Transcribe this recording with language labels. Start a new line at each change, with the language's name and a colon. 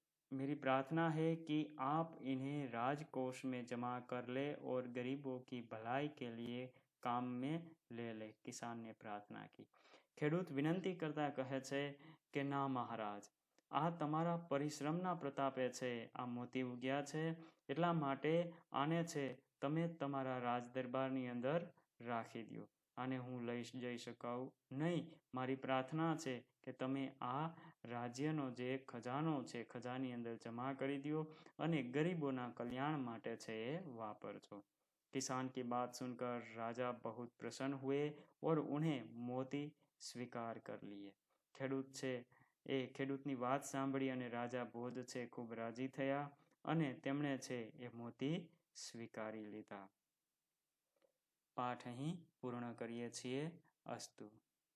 Hindi: मेरी प्रार्थना है कि आप इन्हें राजकोष में जमा कर ले और गरीबों की भलाई के लिए काम में ले ले। किसान ने प्रार्थना की।
Gujarati: ખેડૂત વિનંતી કરતા કહે છે કે ના મહારાજ, આ તમારા પરિશ્રમના પ્રતાપે છે આ મોતી ઉગ્યા છે એટલા માટે આને છે તમે તમારા રાજ દરબારની અંદર રાખી દો। આને હું લઈ જઈ શકાઉં નહીં। મારી પ્રાર્થના છે કે તમે આ રાજ્યનો જે ખજાનો છે ખજાની અંદર જમા કરી દો અને ગરીબોના કલ્યાણ માટે છે એ વાપરજો।
Hindi: किसान की बात सुनकर राजा बहुत प्रसन्न हुए और उन्हें मोती સ્વીકાર कर लिए।
Gujarati: ખેડૂત છે એ ખેડૂતની વાત સાંભળી અને રાજા ભોજ છે ખૂબ રાજી થયા અને તેમણે છે એ મોતી સ્વીકારી લીધા। પાઠ અહીં પૂર્ણ કરીએ છીએ। અસ્તુ।